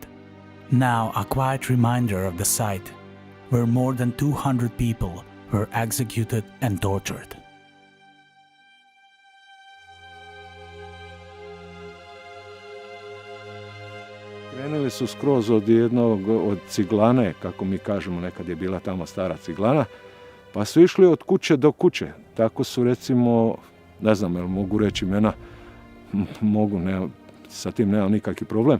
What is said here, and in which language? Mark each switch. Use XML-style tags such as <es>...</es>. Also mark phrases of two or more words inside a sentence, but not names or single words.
<en>Now a quiet reminder of the site where more than 200 people were executed and tortured.</en> <sr>Krenuli su skroz od ciglane, kako mi kažemo, nekad je bila tamo stara ciglana, pa su išli od kuće do kuće. Tako su, recimo, ne znam, jel mogu reći imena, mogu, sa tim nemam nikakvi problem.</sr>